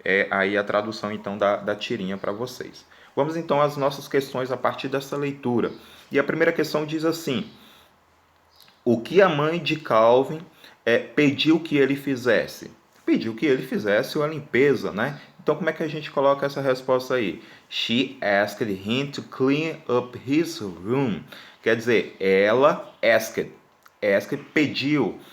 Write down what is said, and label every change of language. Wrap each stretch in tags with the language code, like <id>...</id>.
<pt>Aí a tradução então da tirinha para vocês. Vamos então às nossas questões a partir dessa leitura. E a primeira questão diz assim: o que a mãe de Calvin pediu que ele fizesse? Pediu que ele fizesse a limpeza, né? Então, como é que a gente coloca essa resposta aí?</pt> <en>She asked him to clean up his room.</en> <pt>Quer dizer, ela asked, pediu.</pt>